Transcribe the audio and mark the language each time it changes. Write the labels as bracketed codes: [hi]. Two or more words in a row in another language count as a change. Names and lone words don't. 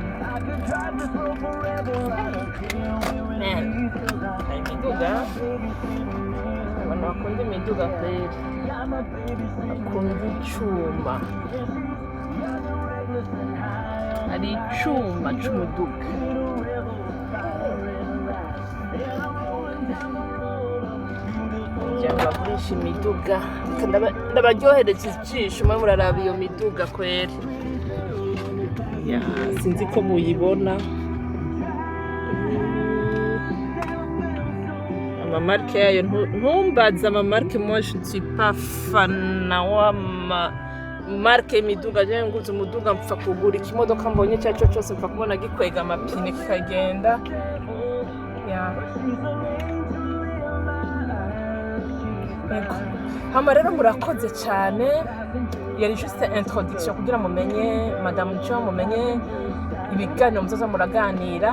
[en] I could drive this road forever, I don't care where it leads, 'cause [rn] Imiduga, abantu bakunda imiduga kweli, bakunda icyuma. hari icuma c'umuduga. Cyangwa bagurisha imiduga, ndabaryohereza ijisho mwe muraraba iyo miduga kweri. Ya, sinzi ko muyibona. Amamarke yayo ntumbaze amamarke, [fr] moi je ne suis pas fan [rn] w'amamarke y'imiduga. Je nguze umuduga mpfa kugura ikimodoka mbonye icyo ari cyo cyose, mpfa kubona gikwega amapine kikagenda. Ya. Hama rero murakoze cyane, yari [fr] juste introduction [rn] kugira mumenye Mme Jo, mumenye ibiganiro muzoza muraganira.